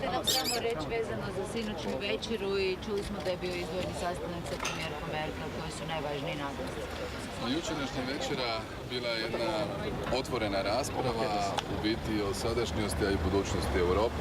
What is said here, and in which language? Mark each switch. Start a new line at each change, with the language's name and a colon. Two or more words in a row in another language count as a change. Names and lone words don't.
Croatian: samo reći vezano za sinoćnu večeru i čuli smo da je bio izdvojeni sastanak sa premijerkom Merkel, koji su najvažniji naglasci. Jučerašnja večera bila je jedna otvorena rasprava u biti o sadašnjosti, a i budućnosti Europe.